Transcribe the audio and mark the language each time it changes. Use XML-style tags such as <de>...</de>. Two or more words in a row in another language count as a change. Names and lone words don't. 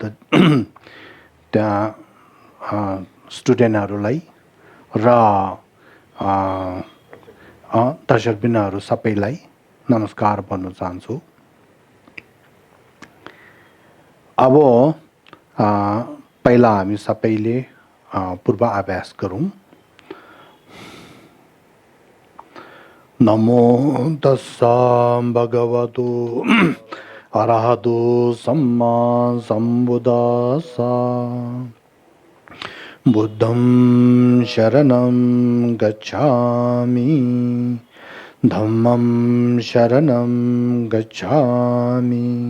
<ne>त्यहाँ स्टुडेन्टहरूलाई र दर्शकबिनहरू सबैलाई नमस्कार भन्न चाहन्छु। अब पहिला हामी सबैले पूर्वाभ्यास गरौँ।</ne> <pi>नमो तस्सा भगवतो अरहतो सम्मा सम्बुद्धास्सा। बुद्धं शरणं गच्छामि, धम्मं शरणं गच्छामि,</pi>